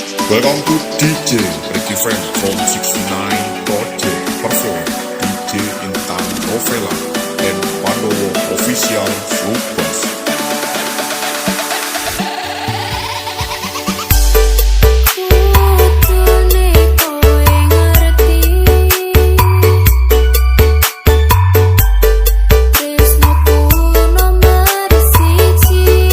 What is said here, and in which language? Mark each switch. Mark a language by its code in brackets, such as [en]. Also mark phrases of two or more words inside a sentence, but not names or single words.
[en] Welcome to DJ Ricky Frank from 69 Project perform DJ Intan Novela and Pandowo Official Slubas. [jv] Kutune kowe ngerti tresnoku nomor siji